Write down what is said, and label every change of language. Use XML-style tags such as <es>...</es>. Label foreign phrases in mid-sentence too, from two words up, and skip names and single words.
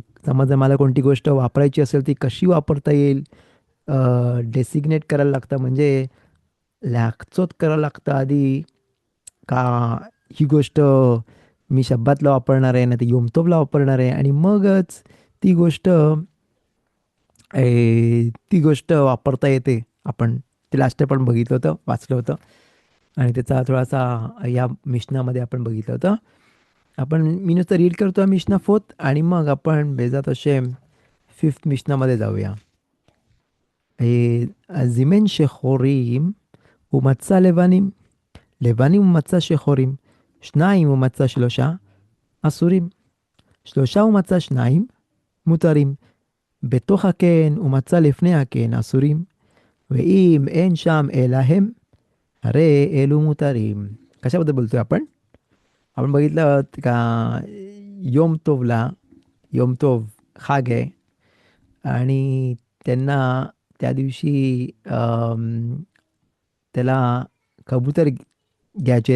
<mr>समजा मला कोणती गोष्ट वापरायची असेल ती कशी वापरता येईल, डेसिग्नेट करायला लागतं म्हणजे लॅगचोत करायला लागतं आधी, का ही गोष्ट मी शब्बातला वापरणार आहे ना ती योमतोबला वापरणार आहे आणि मगच ती गोष्ट ती गोष्ट वापरता येते. आपण ते लास्ट पण बघितलं होतं, वाचलं होतं आणि त्याचा थोडासा या मिशनामध्ये आपण बघितलं होतं. मी नुसतं रीड करतो मिशना फोर्थ आणि मग आपण</mr> <he>בעזרת השם</he> <mr>फिफ्थ मिशनामध्ये जाऊया.</mr> <he>זימן שחורים ומצא לבנים, לבנים ומצא שחורים, שניים ומצא שלושה, אסורים, שלושה ומצא שניים, מותרים, בתוך הקן ומצא לפני הקן אסורים, ואם אין שם אלא הם, הרי אלו मुतारीम.</he> <mr>कशाबद्दल बोलतोय आपण? आपण बघितलं का योम तोवला, योम तोव खाग आहे आणि त्यांना त्या दिवशी त्याला कबूतर घ्यायचेत.</mr>